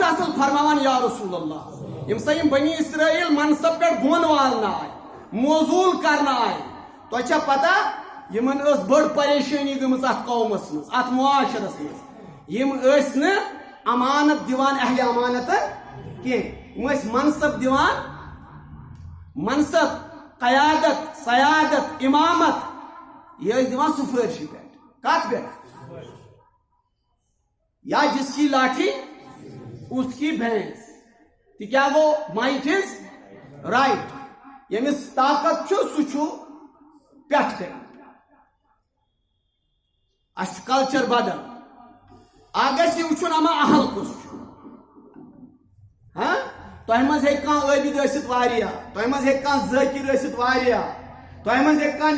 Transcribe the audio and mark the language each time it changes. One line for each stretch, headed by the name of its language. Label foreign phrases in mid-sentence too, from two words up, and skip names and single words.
Kashmiri: اصل فرماوان
Arabic: یا رسول اللہ
Kashmiri: یِم سا یِم بنی اسرائیل منصب پٮ۪ٹھ بۄن والنہٕ آے موضوٗل کرنہٕ آے تۄہہِ چھا پتہ یِمن ٲس بٔڑ پریشٲنی گٔمٕژ اتھ قومس منٛز اتھ معاشرس منٛز یِم ٲسۍ نہٕ امانت دِوان اہلِ امانتن کینٛہہ یِم ٲسۍ منصب دِوان منصب قیادت سیادت امامت یہ ٲسۍ دِوان سُفٲرشہِ پٮ۪ٹھ کتھ پٮ۪ٹھ
Urdu: یا جس کی لاٹھی اس کی بھینس
Kashmiri: تہِ کیٛاہ گوٚو
English: might is right
Kashmiri: ییٚمِس طاقت چھُ سُہ چھُ پٮ۪ٹھ کَنۍ اَسہِ چھُ کلچر بدل اکھ گژھِ یہِ وٕچھُن اما اہل کُس چھُ تۄہہِ منٛز ہیٚکہِ کانٛہہ عٲبِد ٲسِتھ واریاہ تۄہہِ منٛز ہیٚکہِ کانٛہہ ذٲکِر ٲسِتھ واریاہ تۄہہِ منٛز ہیٚکہِ کانٛہہ